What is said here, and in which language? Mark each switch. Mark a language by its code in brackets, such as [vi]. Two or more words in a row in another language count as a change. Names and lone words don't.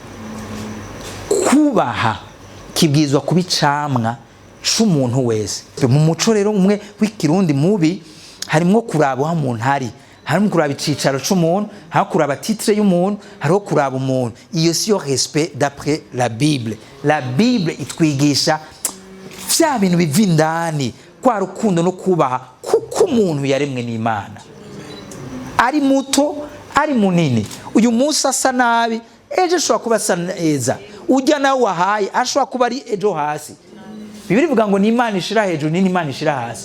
[rn] Kubaha kibwizwa kubicamwa c'umuntu wese. Mu muco rero umwe w'ikirundi mubi harimo kuraba wa muntu harimo kuraba icicaro c'umuntu, harimo kuraba titre y'umuntu, harimo kuraba umuntu. Iyo siyo [fr] respect d'après la Bible. [rn] La Bible itwigisha vya bintu biva indani, kwa rukundo no kubaha, kuko umuntu yaremwe n'Imana, ari muto ari munini. Uyu munsi asa nabi, ejo ashobora kuba asa neza. Ujya nawe wahaye ashobora kuba ari ejo hasi. Bibiri bivuga ngo ni Imana ishira hejuru, ni Imana ishira hasi.